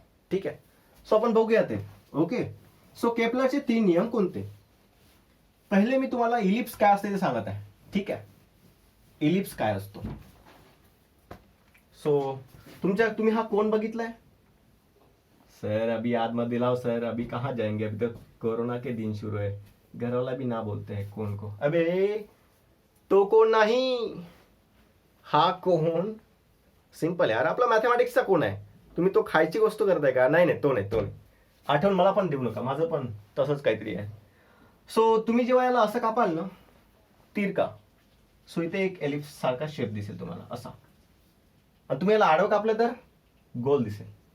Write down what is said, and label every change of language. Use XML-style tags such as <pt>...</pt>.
<mr>ठीक आहे, सो आपण बघूया ते. ओके, सो केपलरचे 3 नियम कोणते? पहिले मी तुम्हाला इलिप्स काय असते ते सांगत आहे. ठीक आहे, इलिप्स काय असतो. सो तुम्ही हा कोण बघितलाय?</mr> <hi>सर अभी याद मत दिलाओ सर, अभी कहाँ जाएंगे, अभी तो कोरोना के दिन शुरू है, घर वाला भी ना बोलते हैं कौन को.</hi> <mr>अबे तो कोण नाही, हा कोण सिंपल यार, आपला मॅथमॅटिक्सचा कोण आहे. तुम्ही तो खायची गोष्ट करताय का? नाही तो नाही. आठवण मला पण देऊ नका, माझं पण तसंच काहीतरी आहे. सो तुम्ही जेव्हा याला असं कापाल ना, तीर का, सो इथे एक एलिप्स सारखा शेप दिसेल तुम्हाला असा, आणि तुम्ही याला आडवं कापलं तर गोल दिसेल.</mr>